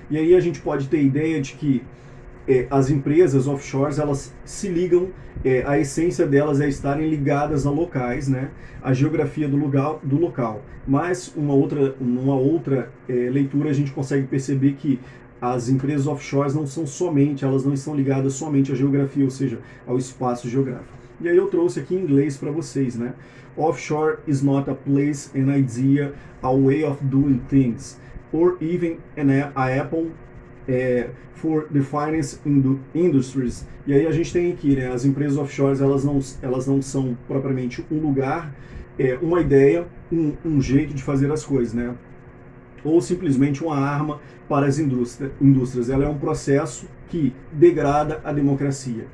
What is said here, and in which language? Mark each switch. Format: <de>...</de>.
<pt>E aí a gente pode ter ideia de que as empresas offshores, elas se ligam, a essência delas é estarem ligadas a locais, né, a geografia do local. Mas uma outra leitura a gente consegue perceber que as empresas offshores elas não estão ligadas somente à geografia, ou seja, ao espaço geográfico. E aí eu trouxe aqui em inglês para vocês, né?</pt> <en>Offshore is not a place, an idea, a way of doing things, or even a Apple for the finance industries.</en> <pt>E aí a gente tem aqui, né, as empresas offshores, elas não são propriamente um lugar, uma ideia, um jeito de fazer as coisas, né? Ou simplesmente uma arma para as indústrias. Ela é um processo que degrada a democracia.</pt>